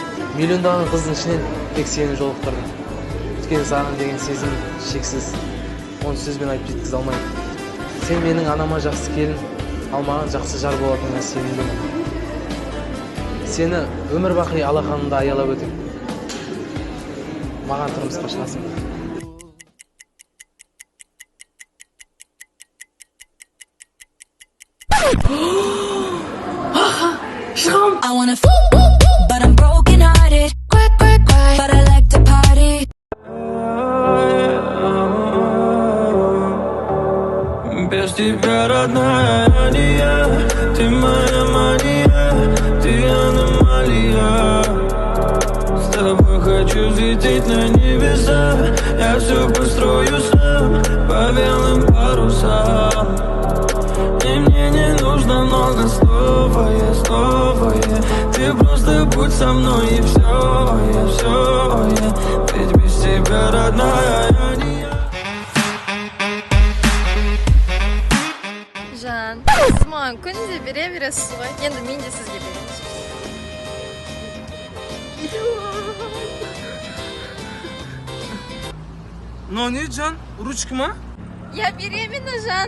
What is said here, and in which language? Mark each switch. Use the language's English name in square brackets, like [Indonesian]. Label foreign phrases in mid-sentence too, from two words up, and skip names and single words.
[Kazakh] Миллиондаған қыздың ішінен тек сені жолықтырдым. Өйткені саған деген сезім шексіз. Оны сөзбен айтып жеткізе алмаймын. Сен менің анама жақсы келін, ал маған жақсы жар болатынына сенімдімін. Сені өмір бақи алақанымда аялап өтем. Маған тұрмысқа шығасың. [English] I wanna but I'm broken hearted. But I like to party. [Russian] Без тебя, родная Ания, ты моя мания, ты аномалия. С тобой хочу взлететь на небеса, я все построю сам по белым парусам. И мне не нужно много слов, ты просто будь со мной и все, ведь без тебя, родная Ания. [Kazakh] Жан, сіз маған күнде бере бересіз ғой. Енді мен де сізге беремін. Но не, Жан? Ручка ма? [Russian] Я беременна, Жан.